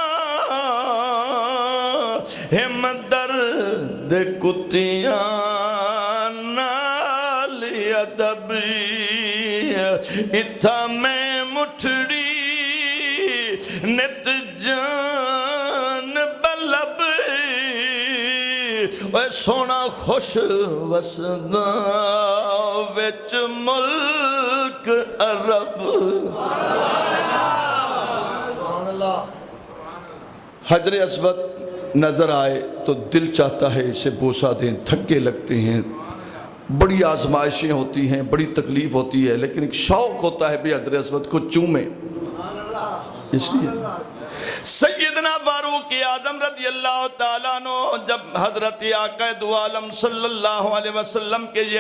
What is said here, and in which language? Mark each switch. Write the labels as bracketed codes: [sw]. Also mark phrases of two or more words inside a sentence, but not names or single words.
[pa] ہم درد کتیاں نال ادبی، اتھا میں مٹھڑی نت جان بلب، اے سونا خوش وسدا وچ ملک عرب۔ [ur] حجر اسود نظر آئے تو دل چاہتا ہے اسے بوسہ دیں، تھکے لگتے ہیں، بڑی آزمائشیں ہوتی ہیں، بڑی تکلیف ہوتی ہے، لیکن ایک شوق ہوتا ہے بھی حجر اسود کو چومیں۔ اس لیے سیدنا فاروق اعظم [ar] رضی اللہ تعالیٰ عنہ [ur] جب حضرت آقا دو عالم [ar] صلی اللہ علیہ وسلم [ur] کے یہ